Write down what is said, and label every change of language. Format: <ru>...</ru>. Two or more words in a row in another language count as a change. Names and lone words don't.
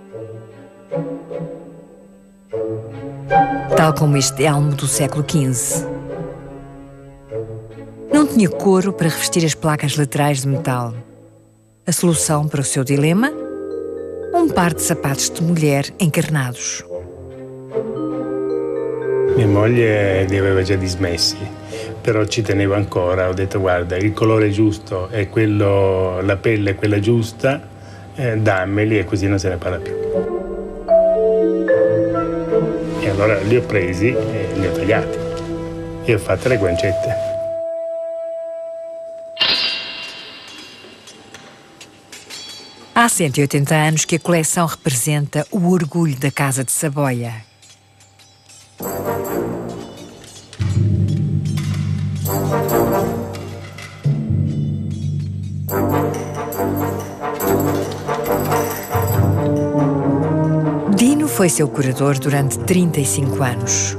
<pt>Tal como este elmo do século XV. Não tinha couro para revestir as placas laterais de metal. A solução para o seu dilema? Um par de sapatos de mulher encarnados.</pt> <it>Mia moglie li aveva già dismessi, però ci tenevo ancora. Ho detto: guarda, il colore giusto è quello, la pelle è quella giusta, dammeli e così non se ne parla più. E allora li ho presi e li ho tagliati e ho fatto le guancette.</it> <pt>Há 180 anos que a coleção representa o orgulho da Casa de Saboia. Dino foi seu curador durante 35 anos.</pt>